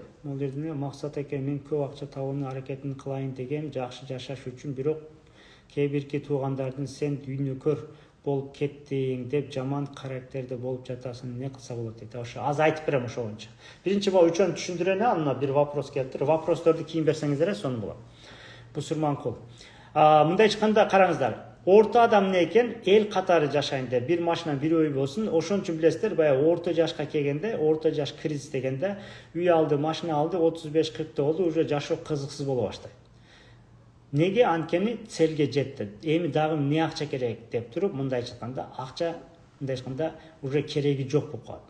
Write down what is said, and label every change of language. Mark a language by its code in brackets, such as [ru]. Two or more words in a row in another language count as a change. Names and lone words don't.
[ky] Бул жерде максат экен, мен көп акча табууну аракетин кылайын дегем, жакшы жашаш үчүн, бирок кээ бирки туугандардын сен дүйнөкөр болуп кеттиң деп жаман карактерде болуп жатасың, эмне кылса болот дейт. Ошо аз айтып берем ошо боюнча. Биринчи могу үчөөнү түшүндүрөйүн, анан бир вопрос келиптир. Вопросторду кийин берсеңиздер, сонун болот. Бусурманкул. Мындай айтканда караңыздар. [kk] Орта адам не екен? [ky] Эл катары жашайын деп, бир машина, бир үй болсун. Ошон үчүн билесиздер, баягы орто жашка келгенде, орто жаш кризис дегенде, үй алды, машина алды, 35-40 болду, уже жашоо кызыксыз боло баштайт. Неге? Анткени целге жетти. Эми дагы эмне акча керек деп туруп, мындайча айтканда, акча мындай айтканда уже кереги жок болуп калат.